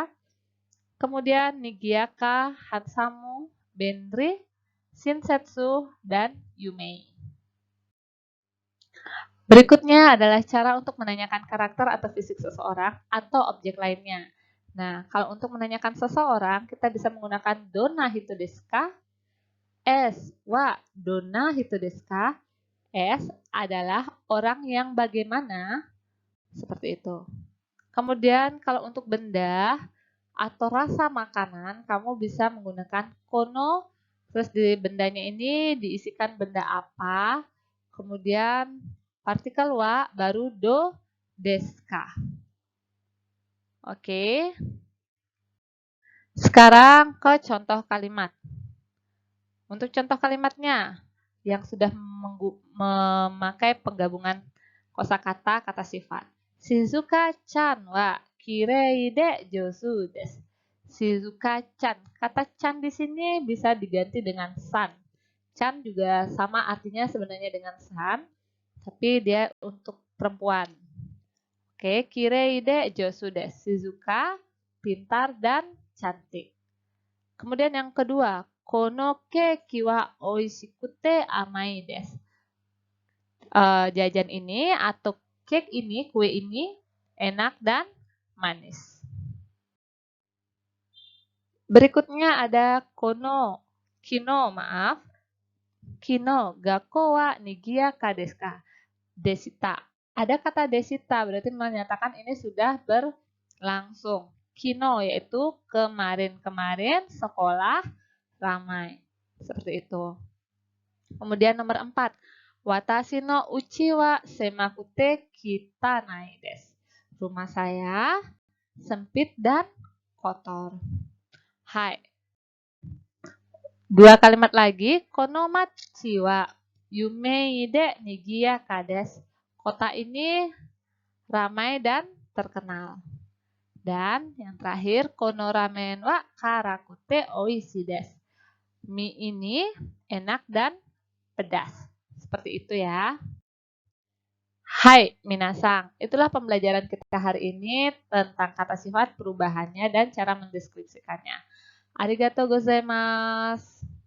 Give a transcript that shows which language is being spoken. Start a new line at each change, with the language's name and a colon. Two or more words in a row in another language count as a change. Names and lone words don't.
Indonesian: Kemudian
Japanese: 賑やか、ハンサム、便利、親切,
Indonesian: dan yumei. Berikutnya adalah cara untuk menanyakan karakter atau fisik seseorang atau objek lainnya. Nah, kalau untuk menanyakan seseorang, kita bisa menggunakan
Japanese: どんな人ですか? S. はどんな人ですか?
Indonesian: S adalah orang yang bagaimana? Seperti itu. Kemudian kalau untuk benda atau rasa makanan, kamu bisa menggunakan kono. Terus di bendanya ini diisikan benda apa? Kemudian partikel wa baru
Japanese: どうですか.
Indonesian: Oke. Sekarang ke contoh kalimat. Untuk contoh kalimatnya yang sudah memakai penggabungan kosakata kata sifat.
Japanese: 静香ちゃんはきれいで上手です. Shizuka-chan.
Indonesian: Kata chan di sini bisa diganti dengan san. Chan juga sama artinya sebenarnya dengan san, tapi dia untuk perempuan. Oke,
Japanese: きれいで上手です.
Indonesian: Shizuka pintar dan cantik. Kemudian yang kedua,
Japanese: このケーキは美味しくて甘いです.
Indonesian: Jajan ini atau cake ini, kue ini enak dan manis. Berikutnya ada
Japanese: この、昨日,
Indonesian: maaf.
Japanese: 昨日、学校は賑やかですか? Desita.
Indonesian: Ada kata desita, berarti menyatakan ini sudah berlangsung. Kino yaitu kemarin-kemarin sekolah ramai. Seperti itu. Kemudian nomor 4.
Japanese: 私の家は狭くて汚いです.
Indonesian: Rumah saya sempit dan kotor. Hai. Dua kalimat lagi.
Japanese: この町は有名で賑やかです.
Indonesian: Kota ini ramai dan terkenal. Dan yang terakhir,
Japanese: このラーメンは辛くて美味しいです.
Indonesian: Mie ini enak dan pedas. Seperti itu ya. Hai minasang, itulah pembelajaran kita hari ini tentang kata sifat, perubahannya, dan cara mendeskripsikannya.
Japanese: ありがとうございます.